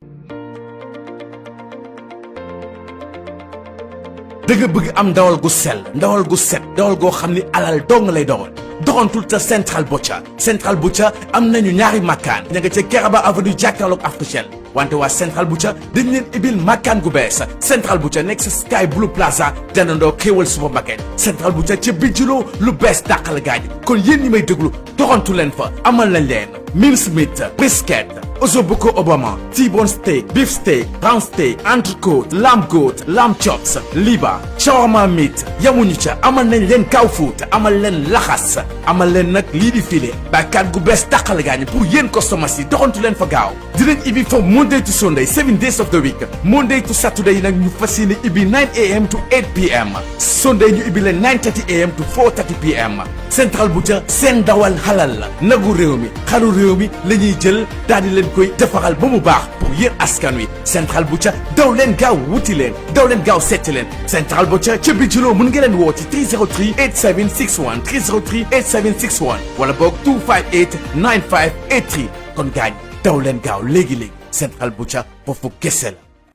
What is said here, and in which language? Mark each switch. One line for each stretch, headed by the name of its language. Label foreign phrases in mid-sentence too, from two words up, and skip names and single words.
Wolof: dëgg bëgg am ndawal gu sell ndawal gu set ndawal goo xam ni alal dong lay doon doxantul ta Central Butcher am nañu ñaari makkaan ña nga ca Kerr avenue jàkkaarloog Africell wante waa Central Butcher dañ leen ibil makkaan gu bees Central Butcher nekk sa Sky Blue Plaza jàndandoo Xéewal supermarket Central Butcher ca Bijilo lu bees dàqal gaañ kon yéen ñi may déglu doxantu leen fa amal nañ leen
English: mincemeat brisket Ozobuco Obama, T-bone steak, beef steak, round steak, entrecôte, lamb goat, lamb chops,
Wolof: liba,
English: shawarma meat,
Wolof: yamuñu ca amal nañ leen
English: kaw foot,
Wolof: amal leen laxas, amal leen nag lii di filet baykat gu bees tàqale gaañ pour yéen customers yi doxantu leen fa gaaw dinañ ibi
English: from Monday to Sunday 7 days of the week. Monday to Saturday
Wolof: nag ñu fas yéene ibi
English: 9 a.m. to 8 p.m.
Wolof: Sunday ñu ibi leen
English: 9:30 a.m. to 4:30 p.m.
Wolof: Central Butcher seen dawal halal la nagu réew mi xaru réew mi la ñuy jël daal di leen koy defaral ba mu baax pour yéen askan wi Central Butcher daw leen gaaw wuti leen daw leen gaaw seeti leen Central Butcher ca Bijilo mën nga leen woo ci 303 8761 303 8761 wala boog 258 9583 kon gaañ daw leen gaaw léegi-léegi Central Butcher foofu kese la.